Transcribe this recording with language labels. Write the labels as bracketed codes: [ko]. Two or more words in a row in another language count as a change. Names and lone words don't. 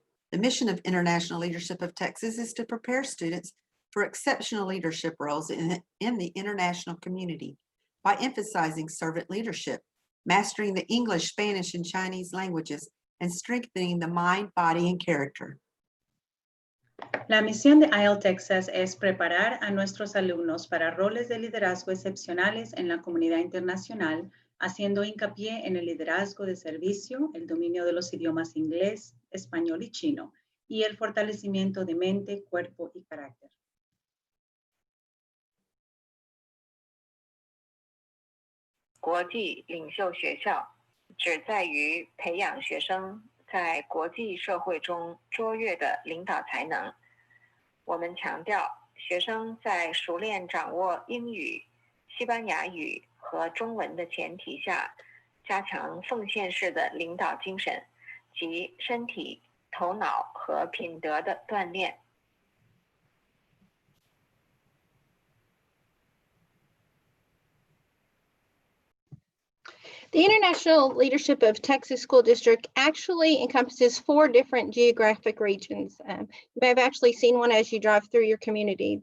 [en] The mission of International Leadership of Texas is to prepare students for exceptional leadership roles in the international community by emphasizing servant leadership, mastering the English, Spanish, and Chinese languages, and strengthening the mind, body, and character. [es] La misión de ILTexas es preparar a nuestros alumnos para roles de liderazgo excepcionales en la comunidad internacional, haciendo hincapié en el liderazgo de servicio, el dominio de los idiomas inglés, español y chino, y el fortalecimiento de mente, cuerpo y carácter. [zh] 国际领袖学校旨在于培养学生在国际社会中卓越的领导才能。我们强调，学生在熟练掌握英语、西班牙语和中文的前提下，加强奉献式的领导精神及身体、头脑和品德的锻炼。 [en] The International Leadership of Texas School District actually encompasses 4 different geographic regions. You may have actually seen one as you drive through your community.